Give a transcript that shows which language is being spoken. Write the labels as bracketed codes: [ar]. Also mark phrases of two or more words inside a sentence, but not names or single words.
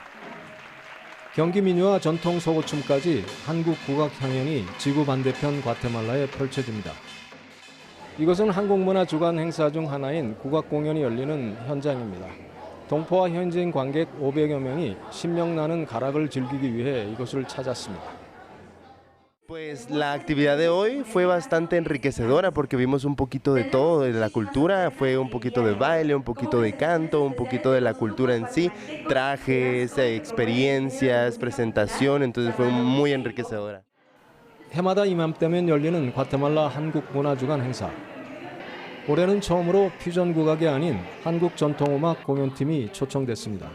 [ko] 경기 민요와 전통 소고춤까지 한국 국악 향연이 지구 반대편 과테말라에 펼쳐집니다. 이것은 한국문화주간 행사 중 하나인 국악 공연이 열리는 현장입니다. 동포와 현지인 관객 500여 명이 신명나는 가락을 즐기기 위해 이곳을 찾았습니다. [es] Pues la actividad de hoy fue bastante enriquecedora porque vimos un poquito de todo, de la cultura, fue un poquito de baile, un poquito de canto, un poquito de la cultura en sí, trajes, experiencias, presentación, entonces fue muy enriquecedora. [ko] 해마다 이맘때면 열리는 과테말라 한국문화주간 행사. 올해는 처음으로 퓨전 국악이 아닌 한국 전통음악 공연팀이 초청됐습니다.